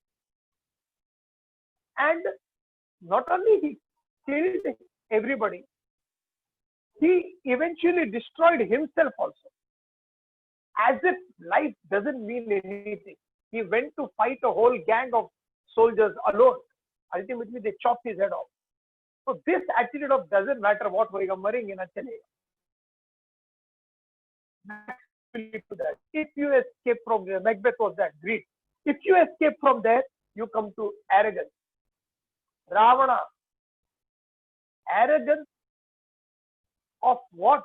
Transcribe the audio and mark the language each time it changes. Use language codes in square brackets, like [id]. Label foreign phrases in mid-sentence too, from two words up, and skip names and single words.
[en] And not only he killed everybody, he eventually destroyed himself also. As if life doesn't mean anything. He went to fight a whole gang of soldiers alone. Ultimately, they chopped his head off. So this attitude of doesn't matter what [hi] होगा, मरेंगे ना चलेगा. [en] To that. If you escape from there, Macbeth was that, greed. If you escape from there, you come to arrogance. Ravana. Arrogance of what?